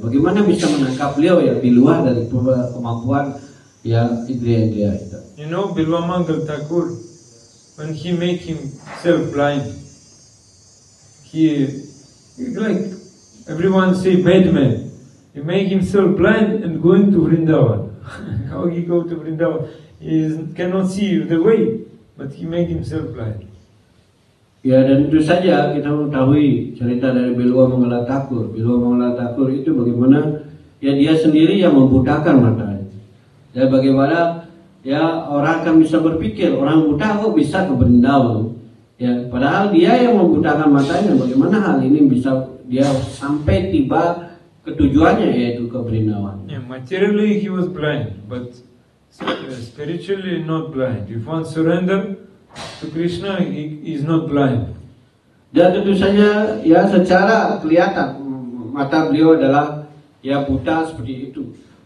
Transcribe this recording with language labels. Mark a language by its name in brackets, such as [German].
[Indonesian] Bagaimana bisa menangkap beliau yang di luar dari kemampuan ya indria itu. [English] You know Bilwamangal Thakur, when he make himself blind, he like everyone say madman. He make himself blind and going to Vrindavan. How he go to Vrindavan? He cannot see the way, but he make himself blind. [Indonesian] Ya, dan tentu saja kita mengetahui cerita dari Bilwamangala Thakur. Bilwamangala Thakur itu bagaimana ya dia sendiri yang membutakan matanya. Ya, bagaimana ya orang akan bisa berpikir orang buta kok bisa ke Vrindavan. Ya, padahal dia yang membutakan matanya. Bagaimana hal ini bisa dia sampai tiba ketujuannya, yaitu ke Vrindavan. [English] Yeah, materially he was blind, but spiritually not blind. If one surrender to Krishna, he is not blind. [Indonesian] Dan tentu saja ya secara kelihatan mata beliau adalah ya buta seperti itu.